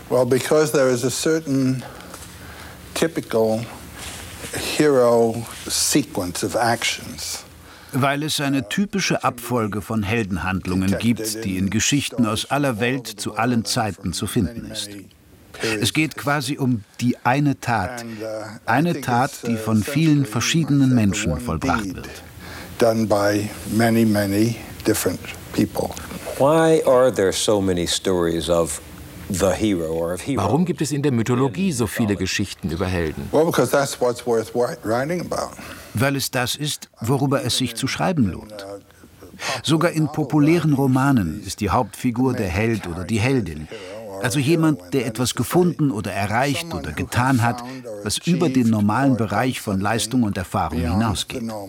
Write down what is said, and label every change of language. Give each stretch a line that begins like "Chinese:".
English: Well, because there is a certain typical hero sequence of actions.
German: Weil es eine typische Abfolge von Heldenhandlungen gibt, die in Geschichten aus aller Welt zu allen Zeiten zu finden ist. Es geht quasi um die eine Tat, die von vielen verschiedenen Menschen vollbracht wird.
English: Done by many, many different people. Why are there so many stories of the hero or of heroes?
German: Warum gibt es in der Mythologie so viele Geschichten über Helden?
English: Well, because that's what's worth writing about.
German: Weil es das ist, worüber es sich zu schreiben lohnt. Sogar in populären Romanen ist die Hauptfigur der Held oder die Heldin. Also jemand, der etwas gefunden oder erreicht oder getan hat, was über den normalen Bereich von Leistung und Erfahrung hinausgeht.